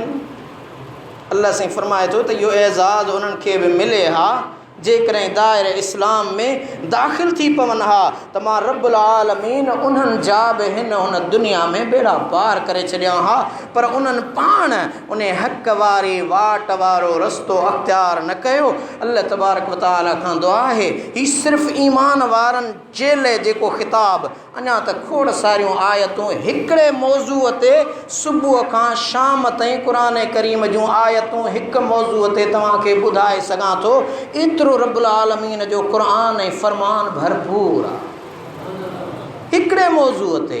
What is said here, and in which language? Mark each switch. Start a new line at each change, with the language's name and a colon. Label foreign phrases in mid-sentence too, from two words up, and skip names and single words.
Sindhi: अल्लाह साईं फरमाए थो त इहो एज़ाज़ उन्हनि खे बि मिले हा जेकॾहिं दायरे इस्लाम में दाख़िल थी पवनि हा त मां
Arabic: رب العالمين
Sindhi: उन्हनि जा बि हुन दुनिया में बेड़ा पार करे छॾिया हा। पर उन्हनि पाण उन हक़ वारी वाट वारो रस्तो अख़्तियार न कयो।
Arabic: الله تبارك وتعالى
Sindhi: खां दुआ आहे ही सिर्फ़ु ईमान वारनि जे लाइ जेको ख़िताब अञा त खोड़ सारियूं आयतूं हिकिड़े मौज़ूअ ते सुबुह खां शाम ताईं क़ुरान करीम जूं आयतूं हिकु मौज़ूअ ते तव्हांखे ॿुधाए सघां थो। एतिरो
Arabic: رب العالمين
Sindhi: जो क़ुरान ऐं फ़रमान भरपूर आहे हिकिड़े मौज़ूअ ते।